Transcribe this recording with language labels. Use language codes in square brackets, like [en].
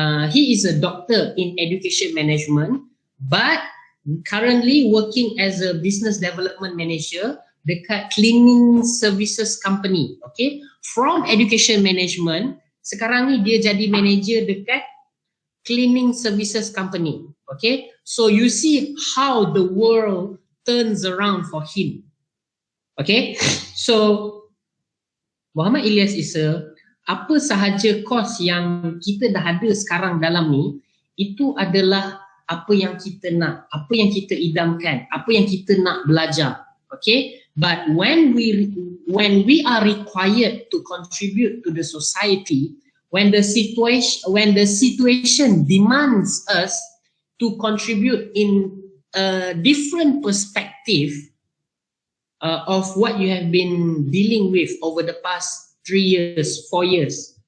[en] He is a doctor in education management, but currently working as a business development manager [ms] dekat [en] cleaning services company. Okay, from education management, [ms] sekarang ni dia jadi [en] manager dekat cleaning services company. Okay, so you see how the world turns around for him. Okay, so [ms] Muhammad Ilyas Isa, apa sahaja kos yang kita dah ada sekarang dalam ni, itu adalah apa yang kita nak, apa yang kita idamkan, apa yang kita nak belajar. [en] Okay, but when we are required to contribute to the society, when the situation demands us to contribute in a different perspective of what you have been dealing with over the past 3 years, 4 years.